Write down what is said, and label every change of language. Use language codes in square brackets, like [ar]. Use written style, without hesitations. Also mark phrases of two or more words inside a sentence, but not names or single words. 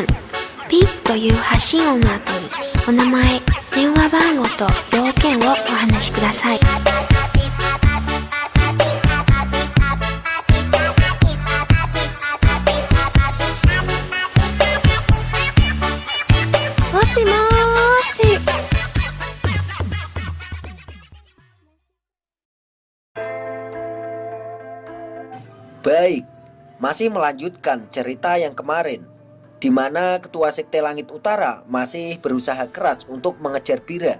[ja] ピッという発信音の後にお名前、電話番号と要件をお話しください。もしもーし。 [id] Baik, masih melanjutkan cerita yang kemarin, di mana Ketua Sekte Langit Utara masih berusaha keras untuk mengejar Bira.